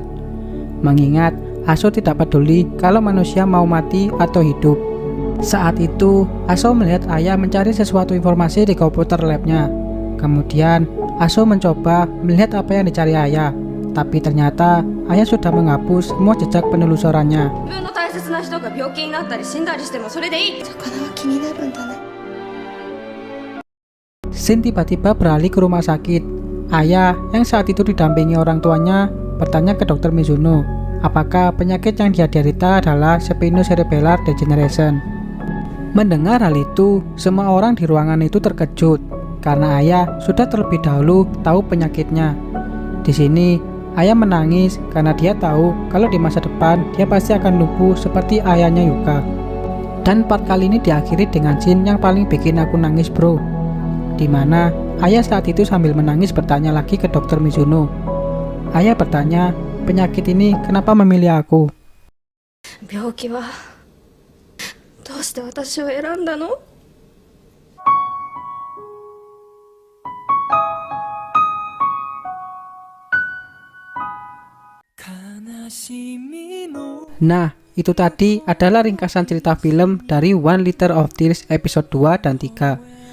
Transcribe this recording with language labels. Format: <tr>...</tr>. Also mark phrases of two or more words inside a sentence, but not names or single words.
<id>Mengingat Aso tidak peduli kalau manusia mau mati atau hidup. Saat itu, Aso melihat ayah mencari sesuatu informasi di komputer labnya. Kemudian, Aso mencoba melihat apa yang dicari ayah. Tapi ternyata ayah sudah menghapus semua jejak penelusurannya.</id> <ja>切な人が病気になったり死んだりしてもそれでいい。魚は気になるんだね。</ja> <id>Shin tiba-tiba beralih ke rumah sakit. Ayah yang saat itu didampingi orang tuanya bertanya ke dokter Mizuno, apakah penyakit yang dia derita adalah</id> <en>spinocerebellar degeneration.</en> <id>Mendengar hal itu, semua orang di ruangan itu terkejut karena ayah sudah terlebih dahulu tahu penyakitnya. Di sini, ayah menangis karena dia tahu kalau di masa depan dia pasti akan lumpuh seperti ayahnya Yuka. Dan part kali ini diakhiri dengan scene yang paling bikin aku nangis bro, dimana ayah saat itu sambil menangis bertanya lagi ke dokter Mizuno. Ayah bertanya, penyakit ini kenapa memilih aku?</id> <ja>病気はどうして私を選んだの?</ja> <id>Nah, itu tadi adalah ringkasan cerita film dari One Liter of Tears episode 2 dan 3.</id>